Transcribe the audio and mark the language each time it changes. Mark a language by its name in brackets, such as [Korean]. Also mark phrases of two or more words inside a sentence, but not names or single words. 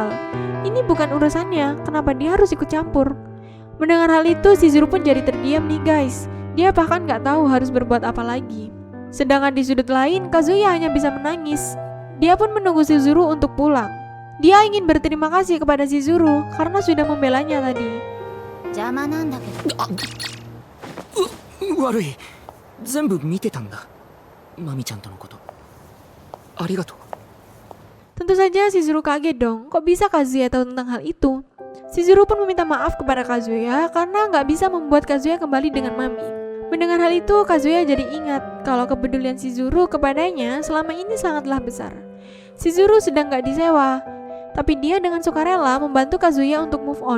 [Indonesian] Ini bukan urusannya, kenapa dia harus ikut campur? Mendengar hal itu Shizuru pun jadi terdiam nih guys. Dia bahkan nggak tahu harus berbuat apa lagi. Sedangkan di sudut lain, Kazuya hanya bisa menangis. Dia pun menunggu Shizuru untuk pulang. Dia ingin berterima kasih kepada Shizuru karena sudah membelanya tadi. [Japanese] 邪魔なんだけど。悪い。全部見てたんだ。マミちゃんとのこと。ありがとう。 [Indonesian] Tentu saja Shizuru kaget dong, kok bisa Kazuya tahu tentang hal itu? Shizuru pun meminta maaf kepada Kazuya karena nggak bisa membuat Kazuya kembali dengan Mami. Mendengar hal itu, Kazuya jadi ingat kalau kepedulian Shizuru kepadanya selama ini sangatlah besar. Shizuru sedang nggak disewa, tapi dia dengan sukarela membantu Kazuya untuk [English] move on.